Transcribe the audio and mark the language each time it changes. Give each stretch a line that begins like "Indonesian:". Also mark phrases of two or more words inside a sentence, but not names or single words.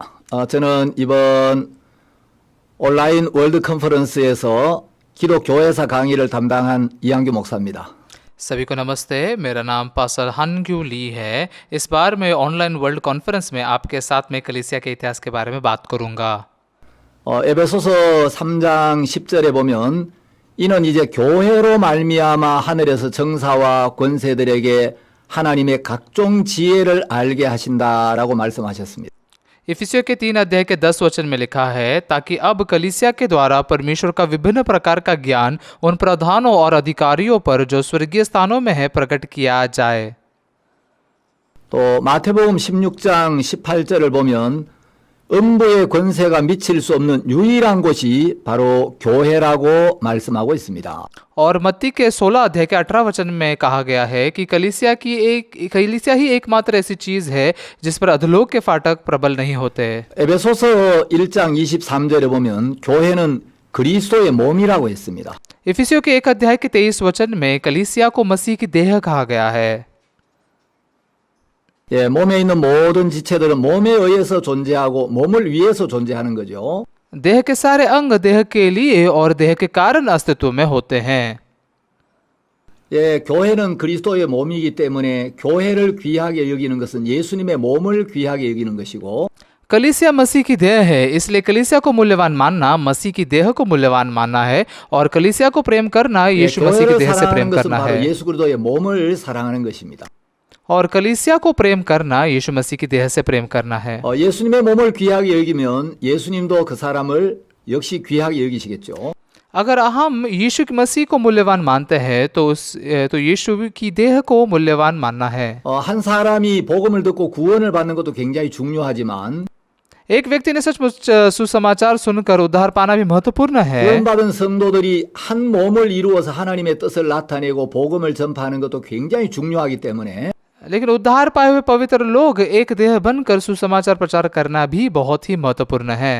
Korean: 저는 이번 온라인 월드 컨퍼런스에서 기독교회사 강의를 담당한 이한규 목사입니다.
Hindi: सभी को नमस्ते। मेरा नाम पास्टर हनग्यू ली है। इस बार मैं
English: online world conference
Hindi: में आपके साथ में कलीसिया के इतिहास के बारे में बात करूंगा।
Korean: 에베소서 3장 10절에 보면 이는 이제 교회로 말미암아 하늘에서 정사와 권세들에게 하나님의 각종 지혜를 알게 하신다라고 말씀하셨습니다.
Hindi: इफिसियों के 3 अध्याय के 10 वचन में लिखा है, ताकि अब कलीसिया के द्वारा परमेश्वर का विभिन्न प्रकार का ज्ञान उन प्रधानों और अधिकारियों पर जो स्वर्गीय स्थानों में है प्रकट किया जाए।
Korean: 또 마태복음 16장 18절을 보면 음부의 권세가 미칠 수 없는 유일한 곳이 바로 교회라고 말씀하고 있습니다.
Hindi: और मत्ती के 16 अध्याय के 18 वचन में कहा गया है कि कलीसिया ही एकमात्र ऐसी चीज है जिस पर अधोलोक के फाटक प्रबल नहीं होते।
Korean: 에베소서 1장 23절에 보면 교회는 그리스도의 몸이라고 했습니다.
Hindi: इफिसियों के 1 अध्याय के 23 वचन में कलीसिया को मसीह की देह कहा गया है।
Korean: 예, 몸에 있는 모든 지체들은 몸에 의해서 존재하고 몸을 위해서 존재하는 거죠.
Hindi: देह के सारे अंग देह के लिए और देह के कारण अस्तित्व में होते हैं।
Korean: 예, 교회는 그리스도의 몸이기 때문에 교회를 귀하게 여기는 것은 예수님의 몸을 귀하게 여기는 것이고
Hindi: कलीसिया मसीह की देह है, इसलिए कलीसिया को मूल्यवान मानना मसीह की देह को मूल्यवान मानना है, और कलीसिया को प्रेम करना
Korean: 예,
Hindi: यीशु मसीह की
Korean: 교회를
Hindi: देह से
Korean: 사랑하는
Hindi: प्रेम
Korean: 것은
Hindi: करना
Korean: 바로
Hindi: है।
Korean: 예수 그리스도의 몸을 사랑하는 것입니다.
Hindi: और कलीसिया को प्रेम करना यीशु मसीह की देह से प्रेम करना है।
Korean: 예수님의 몸을 귀하게 여기면 예수님도 그 사람을 역시 귀하게 여기시겠죠.
Hindi: अगर हम यीशु की मसीह को मूल्यवान मानते हैं तो यीशु की देह को मूल्यवान मानना है।
Korean: 한 사람이 복음을 듣고 구원을 받는 것도 굉장히 중요하지만
Hindi: एक व्यक्ति ने सचमुच सुसमाचार सुनकर उद्धार पाना भी महत्वपूर्ण है।
Korean: 구원받은 성도들이 한 몸을 이루어서 하나님의 뜻을 나타내고 복음을 전파하는 것도 굉장히 중요하기 때문에
Hindi: लेकिन उद्धार पाए हुए पवित्र लोग एक देह बनकर सुसमाचार प्रचार करना भी बहुत ही महत्वपूर्ण है।